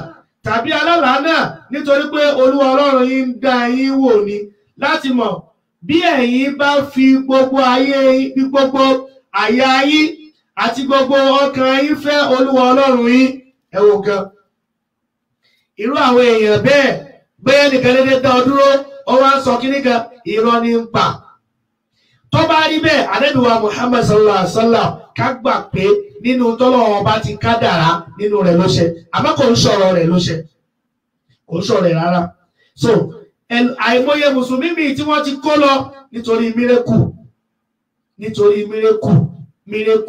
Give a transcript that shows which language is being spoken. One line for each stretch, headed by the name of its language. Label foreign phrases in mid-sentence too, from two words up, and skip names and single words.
Yoruba: tàbí alálàá náà nítorí pé Olúwa Ọlọ́run yín ń dá yín wò ni láti mọ̀ bí ẹ̀yin bá fi gbogbo ayé bí gbogbo àyà yín àti gbogbo ọkàn yín fẹ́ Olúwa Ọlọ́run yín. Ẹ wò gan. Irú àwọn èèyàn bẹ́ẹ̀ nìkan dédé dá ọ dúró ó wá ń sọ kíní kan irọ́ ní ń pa. Tó bá rí bẹ́ẹ̀ Ànábì wa Muhammad
Arabic: صلى الله عليه وسلم
Yoruba: ká gbà pé nínú tọ́lọ́run bá ti kádàrá nínú rẹ̀ ló ṣe, àmọ́ kò ń sọ̀rọ̀ rẹ̀ ló ṣe, kò ń sọ̀rọ̀ rẹ̀ rárá. So àìmọye mùsùlùmí míì tí wọ́n ti kó lọ nítorí mírèkù.